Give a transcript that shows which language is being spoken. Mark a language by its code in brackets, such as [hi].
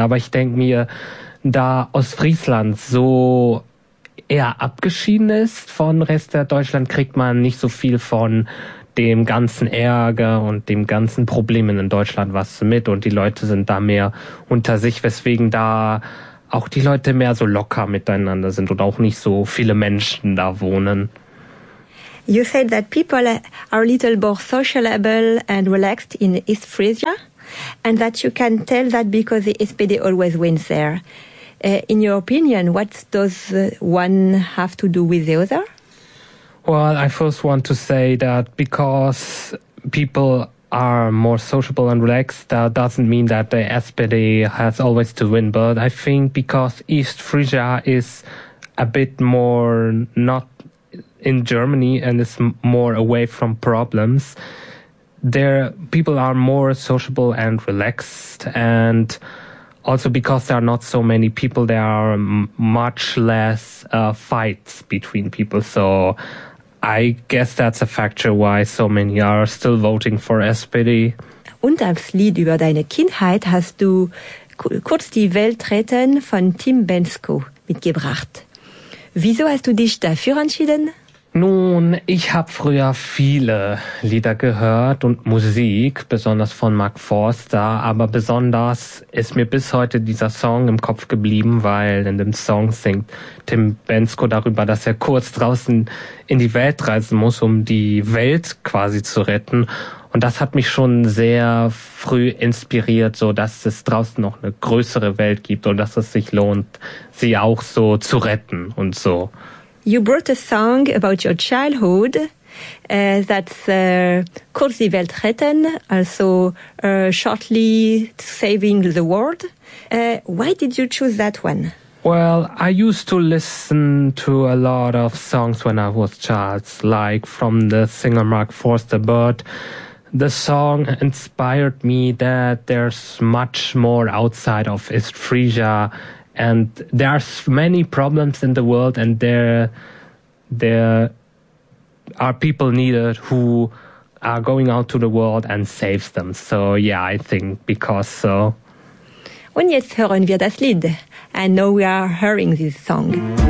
[de] Aber ich denke mir, da Ostfriesland so eher abgeschieden ist von Rest der Deutschland, kriegt man nicht so viel von dem ganzen Ärger und dem ganzen Problemen in Deutschland was mit und die Leute sind da mehr unter sich, weswegen da auch die Leute mehr so locker miteinander sind und auch nicht so viele Menschen da wohnen. [en] You said that people are a little more sociable and relaxed in East Frisia and that you can tell that because the SPD always wins there. In your opinion, what does one have to do with the other? Well, I first want to say that because people are more sociable and relaxed, that doesn't mean that the SPD has always to win. But I think because East Frisia is a bit more not in Germany and is more away from problems, there people are more sociable and relaxed. And also because there are not so many people, there are much less fights between people. So I guess that's a factor why so many are still voting for SPD. [de] Und als Lied über deine Kindheit hast du kurz die Welt retten von Tim Bensko mitgebracht. Wieso hast du dich dafür entschieden? Nun, ich habe früher viele Lieder gehört und Musik, besonders von Mark Forster, aber besonders ist mir bis heute dieser Song im Kopf geblieben, weil in dem Song singt Tim Bensko darüber, dass er kurz draußen in die Welt reisen muss, um die Welt quasi zu retten. Und das hat mich schon sehr früh inspiriert, so dass es draußen noch eine größere Welt gibt und dass es sich lohnt, sie auch so zu retten und so. [en] You brought a song about your childhood that's Kurz die Welt retten, also shortly saving the world. Why did you choose that one? Well, I used to listen to a lot of songs when I was a child, like from the singer Mark Forster, but the song inspired me that there's much more outside of East Frisia. And there are many problems in the world and there are people needed who are going out to the world and saves them. So yeah, I think because so. [de] Und jetzt hören wir das Lied. [en] And now we are hearing this song.